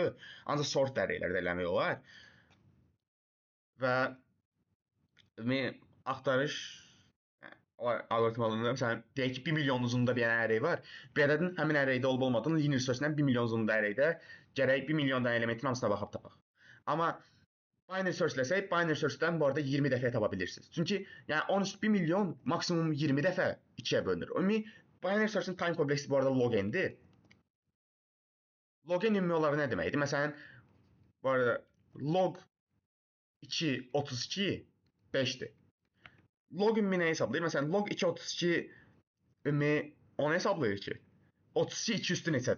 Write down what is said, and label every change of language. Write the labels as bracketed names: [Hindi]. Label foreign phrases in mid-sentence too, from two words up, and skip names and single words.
[Azerbaijani] Ancaq sort əreylərdə eləmək olar. Və axtarış algoritmalarında məsələn deyək ki, 1 milyon uzunluğunda bir dənə array var. Bir ədədin həmin arraydə olub-olmadığını [English] linear search-dən [Azerbaijani] 1 milyon uzunluğunda arraydə gərək 1 milyon dənə elementin hamısına baxıb tapaq. Amma [English] binary search-ləsək, binary search-dən [Azerbaijani] bu arada 20 dəfə tapa bilirsiniz. Çünki yəni 13 1 milyon maksimum 20 dəfə 2-yə bölünür. Ümumi [English] binary search-in time complexity [Azerbaijani] bu arada log n-dir. Log n ümumi olaraq nə deməkdir? Məsələn, bu arada log 2 32 5-dir. Log ümumi nə hesablayır? Məsələn, log 2 32 ümumi onu hesablayır ki, 32 2 üstü neçədir?